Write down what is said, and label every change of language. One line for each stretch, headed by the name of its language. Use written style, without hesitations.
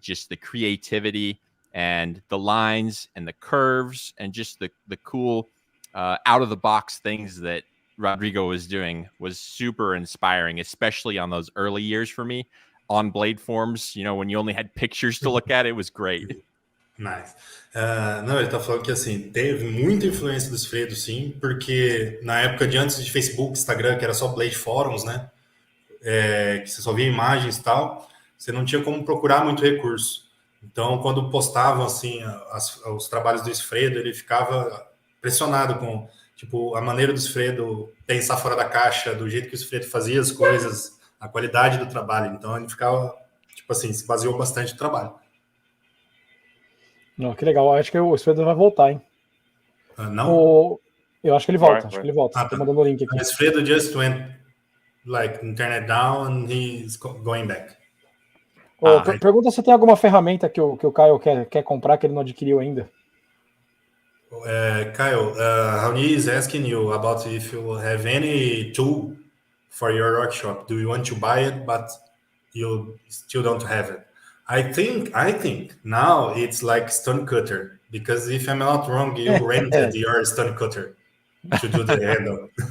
English: Just the creativity and the lines and the curves and just the cool out-of-the-box things that Rodrigo was doing was super inspiring, especially on those early years for me. on blade forms, when you only had pictures to look at. It was great. Nice.
Portuguese: Não, ele tá falando que assim, teve muita influência dos Fredos, sim, porque na época de antes de Facebook, Instagram, que era só Blade Forums, né? Que você só via imagens e tal, você não tinha como procurar muito recurso. Então, quando postavam assim os trabalhos do Sfredo, ele ficava impressionado com tipo a maneira do Sfredo pensar fora da caixa, do jeito que o Sfredo fazia as coisas, a qualidade do trabalho. Então, ele ficava tipo assim, se baseou bastante no trabalho. Não, que legal. Acho que o Sfredo vai voltar, hein? Não? Eu acho que ele volta. Vai. Você tá mandando o link aqui.
English: O Sfredo just went like internet down and he's going back.
Portuguese: Pergunta se tem alguma ferramenta que o Caio quer comprar que ele não adquiriu ainda.
English: Kyle, Raoni is asking you about if you have any tool for your workshop. Do you want to buy it, but you still don't have it? I think now it's like stone cutter, because if I'm not wrong, you rented your stone cutter to do the handle.